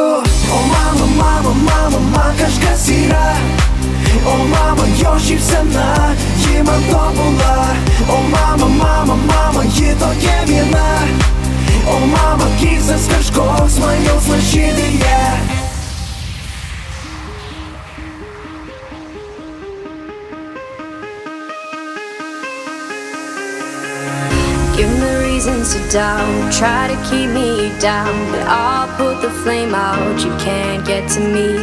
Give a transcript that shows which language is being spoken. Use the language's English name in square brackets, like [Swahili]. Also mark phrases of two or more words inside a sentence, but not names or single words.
[Lithuanian] O mama, mama, mama, man kažkas yra. O mama, jo šypsena, ji man tobula. O mama, mama, mama, ji tokia viena. O mama, keistas kažkoks man jausmas širdyje. [English] Give me reasons to doubt, try to keep me down, but I'll put the flame out, you can't get to me.